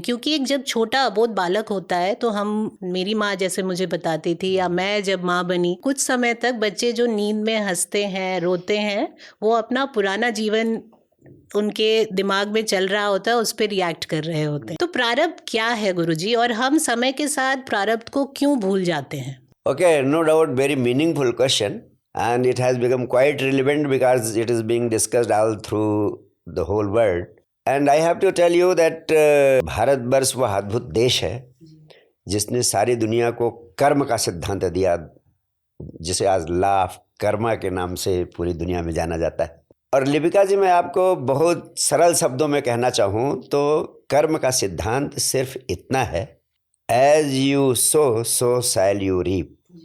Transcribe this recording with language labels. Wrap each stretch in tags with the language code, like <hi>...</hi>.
<hi>क्योंकि एक जब छोटा अबोध बालक होता है तो हम, मेरी माँ जैसे मुझे बताती थी, या मैं जब माँ बनी, कुछ समय तक बच्चे जो नींद में हंसते हैं, रोते हैं, वो अपना पुराना जीवन उनके दिमाग में चल रहा होता है, उस पर रिएक्ट कर रहे होते हैं। तो प्रारब्ध क्या है गुरुजी, और हम समय के साथ प्रारब्ध को क्यों भूल जाते हैं?</hi> <en>Okay, no doubt, very meaningful question, and it has become quite relevant because it is being discussed all through the whole world. And I have to tell you that</en> <hi>Bharatvarsh वह अद्भुत देश है जिसने सारी दुनिया को कर्म का सिद्धांत दिया, जिसे आज लॉ ऑफ कर्मा के नाम से पूरी दुनिया में जाना जाता है। और लिपिका जी, मैं आपको बहुत सरल शब्दों में कहना चाहूँ तो कर्म का सिद्धांत सिर्फ इतना है,</hi> <en>As you sow so shall you reap.</en>